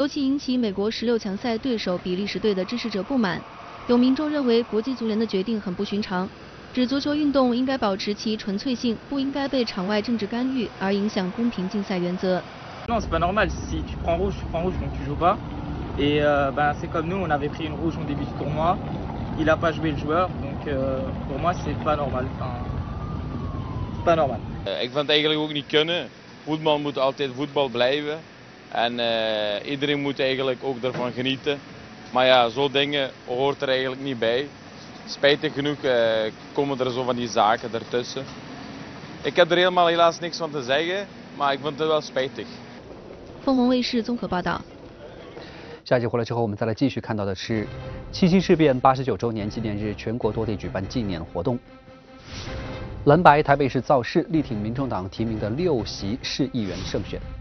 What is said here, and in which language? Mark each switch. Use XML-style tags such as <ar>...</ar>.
<zh>尤其引起美国16强赛对手比利时队的支持者不满，有民众认为国际足联的决定很不寻常，指足球运动应该保持其纯粹性，不应该被场外政治干预而影响公平竞赛原则。</zh> <fr>Non, c'est pas normal. Si tu prends rouge, tu prends rouge, donc tu joues pas. Et ben c'est comme nous, on avait pris une rouge au début du tournoi. Il a pas joué le joueur, donc pour moi c'est pas normal. Enfin, c'est pas normal.</fr> <nl>Ik vind het eigenlijk ook niet kunnen. Voetbal moet altijd voetbal blijven. En iedereen moet eigenlijk ook ervan genieten. Maar ja, zo dingen hoort er eigenlijk niet bij. Spijtig genoeg komen er zo van die zaken ertussen. Ik heb er helemaal helaas niks van te zeggen, maar ik vind het wel spijtig.</nl> <zh>凤凰卫视综合报道。下一集回来之后，我们再来继续看到的是七七事变89周年纪念日，全国多地举办纪念活动。蓝白台北市造势，力挺民众党提名的6席市议员胜选。</zh>